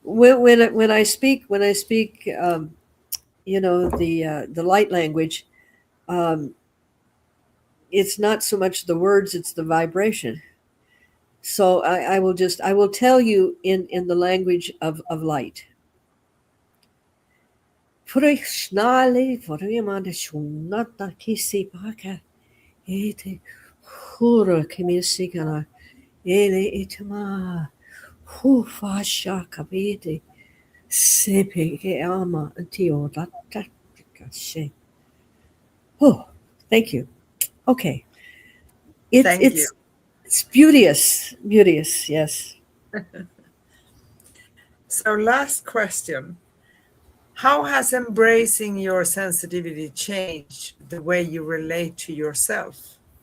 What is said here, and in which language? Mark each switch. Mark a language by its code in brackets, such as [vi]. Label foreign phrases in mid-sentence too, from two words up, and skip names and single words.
[en] When I speak, the light language, um, it's not so much the words, it's the vibration. So I will tell you in the language of light. Furikšnali, furimanda shunata kisi paka, ete hura kimisikana, ele itama, hufasha kabete, sepe ke ama antio she. Oh, thank you. Okay. It's Thank you. it's it's beauteous. Beauteous, yes. So, last question. How has embracing your sensitivity changed the way you relate to yourself?